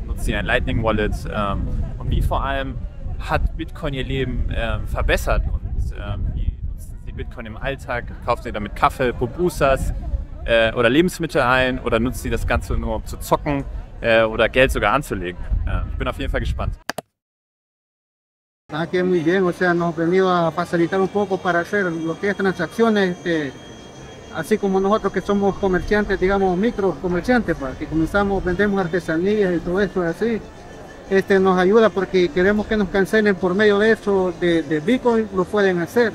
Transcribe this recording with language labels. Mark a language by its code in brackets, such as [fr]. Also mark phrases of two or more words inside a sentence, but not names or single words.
[de] Nutzen sie ein Lightning Wallet? Und wie vor allem hat Bitcoin ihr Leben verbessert? Und wie nutzen sie Bitcoin im Alltag? Kaufen sie damit Kaffee, Pupusas? Oder Lebensmittel ein oder nutzen sie das Ganze nur um zu zocken oder Geld sogar anzulegen. Ich bin auf jeden Fall gespannt. [es] Que muy bien, o sea, nos ha venido a facilitar un poco para hacer lo que es transacciones, así como nosotros que somos comerciantes, digamos micro comerciantes, que comenzamos, vendemos artesanías y todo eso así, nos ayuda porque queremos que nos cancelen por medio de eso, de Bitcoin, lo pueden hacer.